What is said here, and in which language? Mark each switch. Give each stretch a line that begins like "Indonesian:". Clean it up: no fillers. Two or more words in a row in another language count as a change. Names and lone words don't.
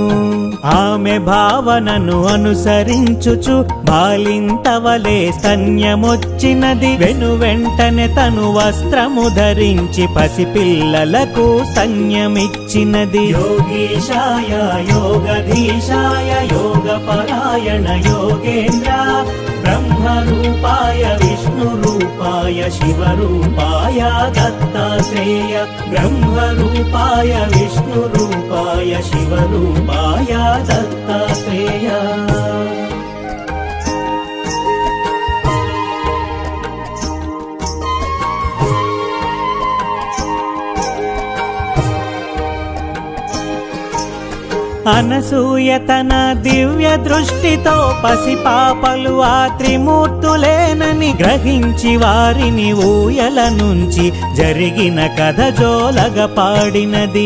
Telugu: ఆమె భావనను అనుసరించుచు బాలింతవలే స్తన్యమొచ్చినది. వెనువెంటనే తను వస్త్రము ధరించి పసిపిల్లలకు స్తన్యమిచ్చినది.
Sanskrit: యోగీశాయ యోగధీశాయ యోగపరాయణ योगेन्द्र ब्रह्मरूपाय विष्णुरूपाय शिवरूपाय दत्तात्रेय ब्रह्मरूपाय विष्णुरूपाय शिवरूपाय दत्तात्रेय.
Telugu: అనసూయ తన దివ్య దృష్టితో పసిపాపలు ఆ త్రిమూర్తులేనని గ్రహించి వారిని ఊయల నుంచి జరిగిన కథ జోలగ పాడినది.